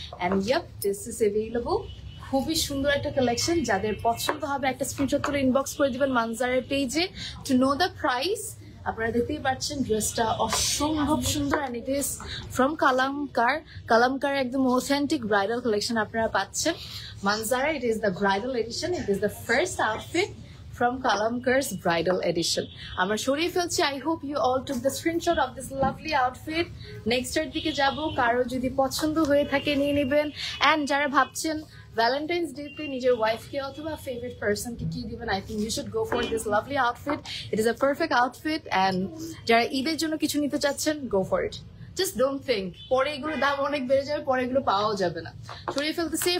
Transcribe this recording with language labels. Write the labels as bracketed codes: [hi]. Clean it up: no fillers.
[en] And yup, this is available. [bn] খুবই সুন্দর একটা কালেকশন, যাদের পছন্দ হবে একটা স্ক্রিনশট তুলে ইনবক্স করে দিবেন মানজারের পেজে টু নো দ্য প্রাইস। আপনারা দেখতেই পাচ্ছেন ড্রেসটা অসম্ভব সুন্দর, [en] And it is from Kalamkar. [bn] কালামকার একদম অথেন্টিক ব্রাইডাল কালেকশন আপনারা পাচ্ছেন মানজারা। [en] It is the bridal edition, it is the first outfit from Kalamkar's bridal edition. [bn] আমরা সরিয়ে ফেলছি। [en] I hope you all took the screenshot of this lovely outfit. [bn] Next এর দিকে যাব, কারো যদি পছন্দ হয়ে থাকে নিয়ে নেবেন। and যারা ভাবছেন ভ্যালেন্টাইন্স ডে তে নিজের ওয়াইফকে অথবা ফেভারিট পারসনকে কি দিবেন, [en] I think you should go for this lovely outfit. It is a perfect outfit, and [bn] যারা ঈদের জন্য কিছু নিতে চাচ্ছেন, [en] go for it. Just don't think [bn] পরে এগুলোর দাম অনেক বেড়ে যাবে, পরে এগুলো পাওয়াও যাবে না। সরিয়ে ফেলতেছি।